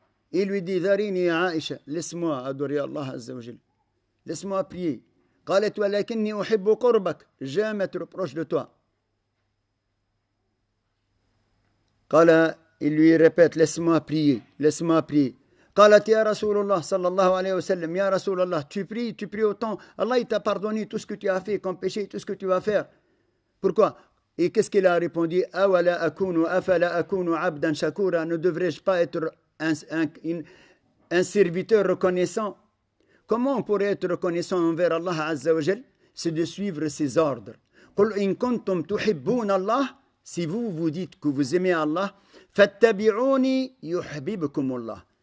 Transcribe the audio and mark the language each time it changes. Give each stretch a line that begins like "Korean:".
French: Il lui dit, Dharini Aïcha, laisse-moi adorer Allah Azza wa Jal. Laisse-moi prier.
Arabic: قالت ولكني أحب قربك.
French: J'aime être proche de toi.
Arabic: قال,
French: il lui répète, laisse-moi prier, laisse-moi prier.
Arabic: قالت يا رسول الله صلى الله عليه وسلم يا رسول الله,
French: tu pries autant. Allah il t'a pardonné tout ce que tu as fait comme péché, tout ce que tu vas faire. Pourquoi? Et qu'est-ce qu'il a répondu?
Arabic: أولا أكون أفلا أكون عبدا شكورا.
French: Ne devrais-je pas être un serviteur reconnaissant? Comment on pourrait être reconnaissant envers Allah Azza wa Jal? C'est de suivre ses ordres.
Arabic: قل إن كنتم تحبون الله.
French: Si vous dites que vous aimez Allah,
Arabic: فاتبعوني يحببكم الله.